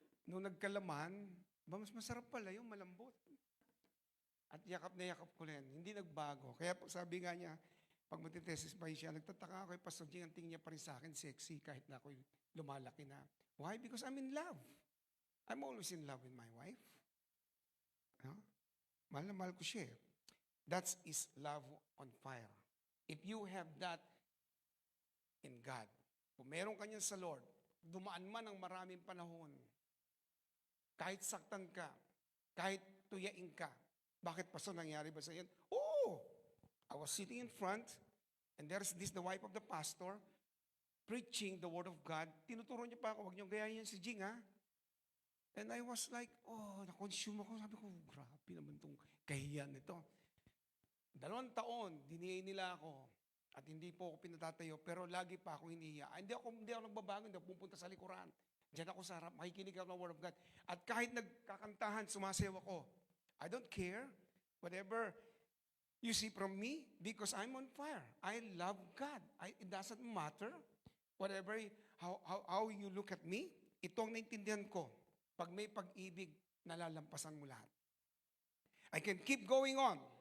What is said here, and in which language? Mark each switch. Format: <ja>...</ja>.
<tl>Nung nagkalaman, mas masarap pala yung malambot. At yakap na yakap ko rin. Hindi nagbago. Kaya sabi nga niya, pag matitestify siya, nagtataka ako kay Pastor Jing, ang tingin niya pa rin sa akin, sexy, kahit na ako'y lumalaki na.</tl> <en>Why? Because I'm in love. I'm always in love with my wife. No?</en> <tl>Mahal na mahal ko siya.</tl> <en>That is love on fire. If you have that in God,</en> <tl>kung meron ka niyan sa Lord, dumaan man ang maraming panahon, kahit saktan ka, kahit tuyain ka, bakit pastor nangyari ba sa yan?</tl> <en>Oh, I was sitting in front, and there's the wife of the pastor, preaching the word of God.</en> <tl>Tinuturo niya pa ako, huwag niyong gayahin yan si Jing, ha?</tl> <en>And I was like, oh,</en> <tl>na-consume ako. Sabi ko, grabe naman itong kahiyan nito. 2 taon, diniyay nila ako. At hindi po ako pinatatayo, pero lagi pa ako hinihiya. Hindi ako nagbabago, hindi ako pupunta sa likuran. Diyan ako sa harap, makikinig ako ng word of God. At kahit nagkakantahan, sumasayaw ako.</tl> <en>I don't care. Whatever you see from me, because I'm on fire. I love God. It doesn't matter. Whatever, how you look at me,</en> <tl>ito ang naintindihan ko. Pag may pag-ibig, nalalampasan mo lahat.</tl> <en>I can keep going on.</en>